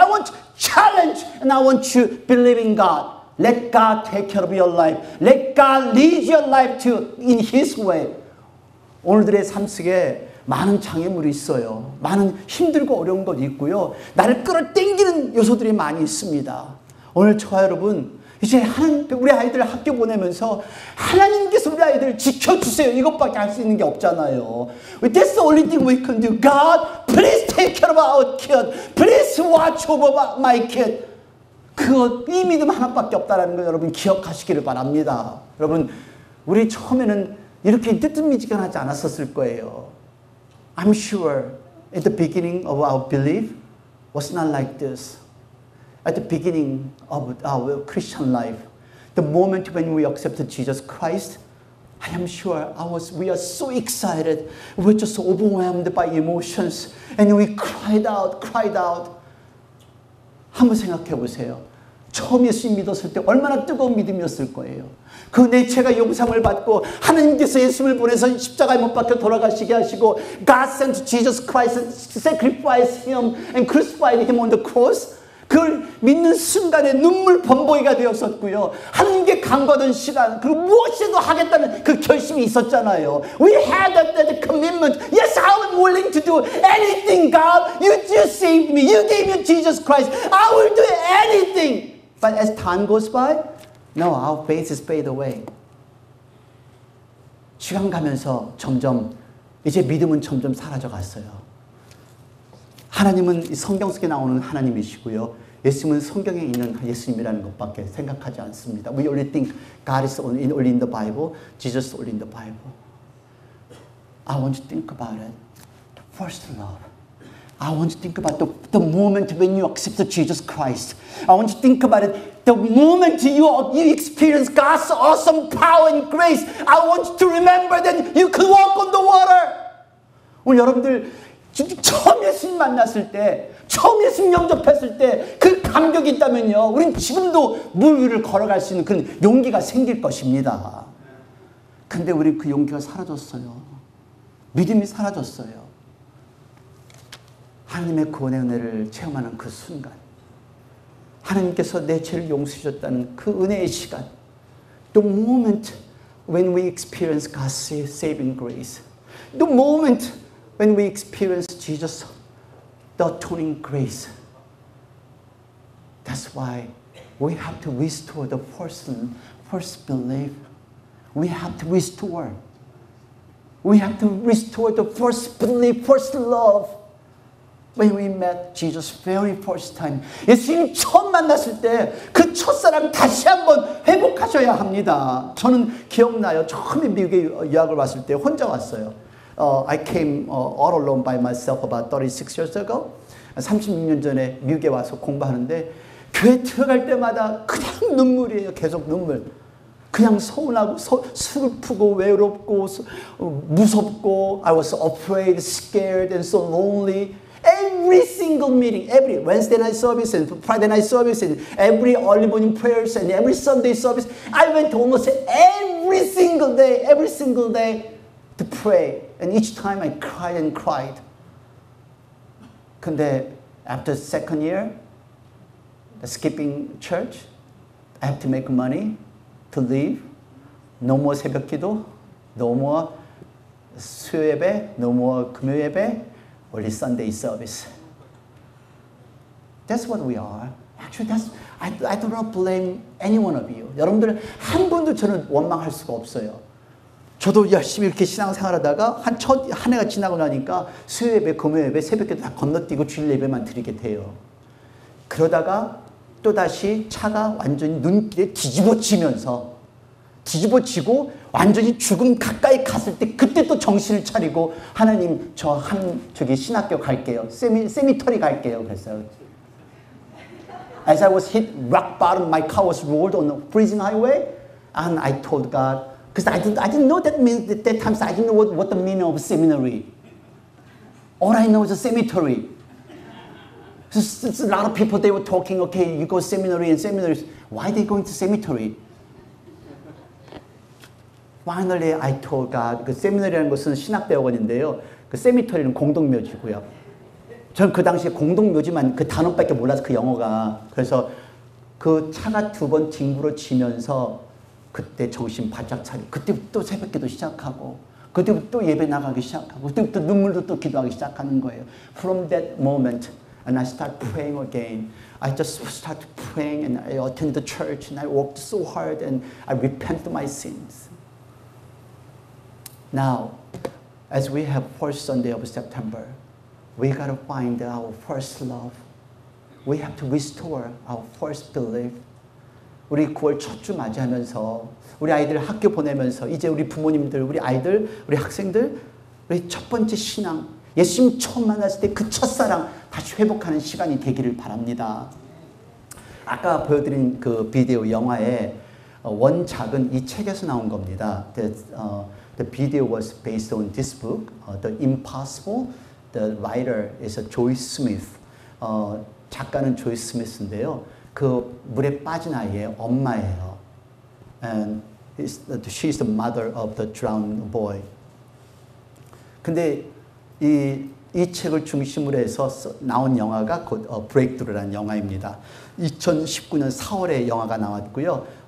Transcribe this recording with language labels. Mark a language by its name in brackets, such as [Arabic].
[English] I want to challenge, and I want to believe in God. Let God take care of your life. Let God lead your life in His way. [Korean] 오늘들의 삶 속에 많은 장애물이 있어요. 많은 힘들고 어려운 것이 있고요. 나를 끌어당기는 요소들이 많이 있습니다. 오늘 저와 여러분, 이제 우리 아이들 학교 보내면서 하나님께서 우리 아이들을 지켜주세요. 이것밖에 할 수 있는 게 없잖아요. [English] That's the only thing we can do. God, please take care of our kid. Please watch over my kid. [Korean] 이 믿음 하나밖에 없다는 걸 여러분 기억하시기를 바랍니다. 여러분, 우리 처음에는 이렇게 뜨뜻미지근하지 않았었을 거예요. [English] I'm sure at the beginning of our belief was not like this. At the beginning of our Christian life, the moment when we accepted Jesus Christ, I am sure we are so excited. We're just overwhelmed by emotions. And we cried out. [Korean] 한번 생각해 보세요. 처음 예수 믿었을 때 얼마나 뜨거운 믿음이었을 거예요. 그 내 죄가 용서를 받고 하나님께서 예수를 보내서 십자가에 못 박혀 돌아가시게 하시고 [English] God sent Jesus Christ and sacrificed Him and crucified Him on the cross. [Korean] 그걸 믿는 순간에 눈물 범벅이가 되었었고요. 하나님께 간구하던 시간, 그리고 무엇이라도 하겠다는 그 결심이 있었잖아요. [English] We had that commitment. Yes, I am willing to do anything, God. You just saved me. You gave me Jesus Christ. I will do anything. But as time goes by, no, our faith is fade away. [Korean] 시간 가면서 점점 이제 믿음은 점점 사라져 갔어요. 하나님은 성경 속에 나오는 하나님이시고요. 예수님은 성경에 있는 예수님이라는 것밖에 생각하지 않습니다. [English] We only think God is only in the Bible, Jesus is only in the Bible. I want you to think about it. The first love. I want you to think about the moment when you accepted Jesus Christ. I want you to think about it. The moment you experience God's awesome power and grace. I want you to remember that you could walk on the water. [Korean] 오늘 여러분들 처음 예수님 만났을 때, 처음 예수님 영접했을 때 그 감격이 있다면요, 우린 지금도 물 위를 걸어갈 수 있는 그런 용기가 생길 것입니다. 근데 우리 그 용기가 사라졌어요. 믿음이 사라졌어요. 하나님의 구원의 은혜를 체험하는 그 순간, 하나님께서 내 죄를 용서해 주셨다는 그 은혜의 시간, [English] the moment when we experience God's saving grace, the moment when we experience Jesus, the atoning grace. That's why we have to restore the first belief. We have to restore. We have to restore the first belief, first love. When we met Jesus very first time. [Korean] 예수님 처음 만났을 때 그 첫사랑 다시 한번 회복하셔야 합니다. 저는 기억나요. 처음에 미국에 유학을 왔을 때 혼자 왔어요. I came all alone by myself about 36 years ago. 36년 전에 미국에 와서 공부하는데 교회 들어갈 때마다 그냥 눈물이에요. 계속 눈물. 그냥 서운하고 슬프고 외롭고 무섭고 [English] I was afraid, scared and so lonely. Every single meeting, every Wednesday night service and Friday night service and every early morning prayers and every Sunday service, I went almost every single day to pray. And each time I cried and cried. [Korean] 근데 [English] after second year, skipping church, I have to make money to live. No more 새벽기도, no more 수요 예배, no more 금요 예배, only Sunday service. That's what we are. Actually, I do not blame any one of you. [Korean] 여러분들 한 분도 저는 원망할 수가 없어요. 저도 열심히 이렇게 신앙생활하다가 한 해가 지나고 나니까 수요 예배, 금요 예배, 새벽기도 다 건너뛰고 주일 예배만 드리게 돼요. 그러다가 또다시 차가 완전히 눈길에 뒤집어지고 완전히 죽음 가까이 갔을 때 그때 또 정신을 차리고 하나님 저기 신학교 갈게요. 세미터리 갈게요. 그랬어요. [English] As I was hit rock bottom, my car was rolled on the freezing highway, and I told God, because I didn't know that means at that time, so I didn't know what the meaning of seminary. All I know is a cemetery. So a lot of people, they were talking, okay, you go seminary and seminaries. Why are they going to cemetery? Finally, I told God, [Korean] 그 세미나리라는 것은 신학대학원인데요. 그 세미터리는 공동묘지고요. 저는 그 당시에 공동묘지만 그 단어밖에 몰라서 그 영어가. 그래서 그 차가 2번 뒹굴어지면서 그때 정신 바짝 차리고 그때부터 새벽기도 시작하고 그때부터 또 예배 나가기 시작하고 그때부터 눈물로 또 기도하기 시작하는 거예요. [English] From that moment, and I start praying again. I just started praying and I attended the church and I worked so hard and I repented my sins. Now, as we have first Sunday of September, we got to find our first love. We have to restore our first belief. [Korean] 우리 9월 첫 주 맞이하면서 우리 아이들 학교 보내면서 이제 우리 부모님들, 우리 아이들, 우리 학생들 우리 첫 번째 신앙, 예수님 처음 만났을 때 그 첫사랑 다시 회복하는 시간이 되기를 바랍니다. 아까 보여드린 그 비디오 영화의 원작은 이 책에서 나온 겁니다. [English] The video was based on this book, The Impossible. The writer is Joyce Smith. [Korean] 작가는 조이스 스미스인데요. 그 물에 빠진 아이의 엄마예요. [English] And she's the mother of the drowned boy. [Korean] 근데 이 책을 중심으로 해서 나온 영화가 곧 브레이크드루라는 영화입니다. 2019년 4월에 영화가 나왔고요.